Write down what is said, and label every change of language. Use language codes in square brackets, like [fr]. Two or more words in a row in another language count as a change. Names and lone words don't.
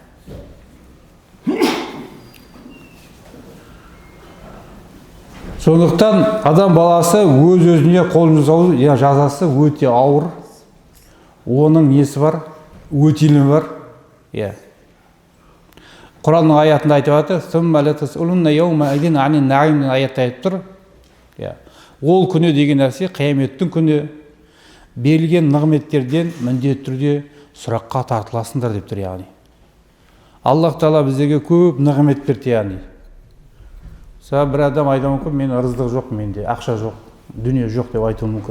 [kk] Сондықтан адам баласы өз-өзіне қол жұмсау жазасы өте ауыр. Оның несі бар? Өтілімі бар. Құранның аятында айтып жатыр, [ar] "ثم لتسألن يومئذ عن النعيم" [kk] деген аятта айтып тұр. Ол күні деген нәрсе қияметтің күні берілген нығметтерден міндетті түрде сұраққа тартыласыңдар деп тұр яғни. Аллах Тағала біздерге көп нығмет берді яғни. Бір адам айтуы мүмкін, мен ырыздық жоқ, менде ақша жоқ, дүние жоқ деп айтуы мүмкін.